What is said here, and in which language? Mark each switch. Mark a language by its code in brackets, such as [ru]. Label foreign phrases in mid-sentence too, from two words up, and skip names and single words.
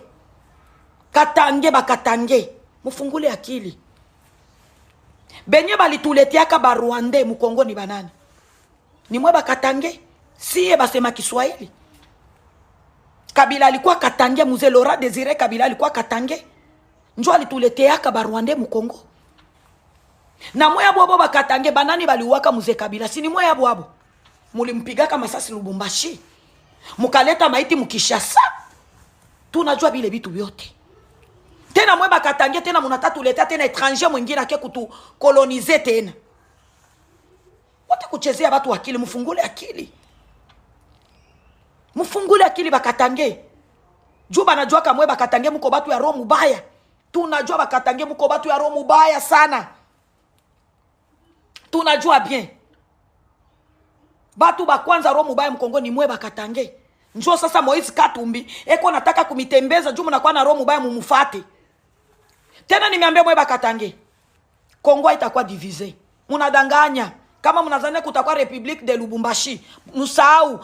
[sw] Bakatange. Mufungule akili. Benye balituleteaka ba Rwanda mu Kongo ni banani? Ni mwe bakatange. Siye basema Kiswahili. Kabila alikuwa Katange, Mzee Laurent Désiré Kabila alikuwa Katange. Njo alituleteaka ba Rwanda mu Kongo. Na moya bwabo ba Katange banani baliwaka Mzee Kabila? Si ni moya bwabo. Mulimpigaka masasi Lubumbashi. Mukaleta maiti mukishasa. Tunajua bile bitu byote. Tena mwe ba Katange tena munatatu leta tena étranger mwingine ake kutu coloniser tena. Wote kuchezea watu akili, mfungule akili. Mufungule akili bakatange. Juba najua kamwe bakatange muko batu ya roho mubaya. Tunajua bakatange muko batu ya roho mubaya sana. Tunajua bien. Batu ba kwanza roho mubaya mkongo ni mwe bakatange. Njoo sasa Moise Katumbi eko nataka kumitembeza juu mnakuwa na roho mubaya mumufate. Tena nimeambia mwe bakatange. Kongo itakuwa divisé. Munadanganya. Kama mnazania kutakuwa République de Lubumbashi, musahau.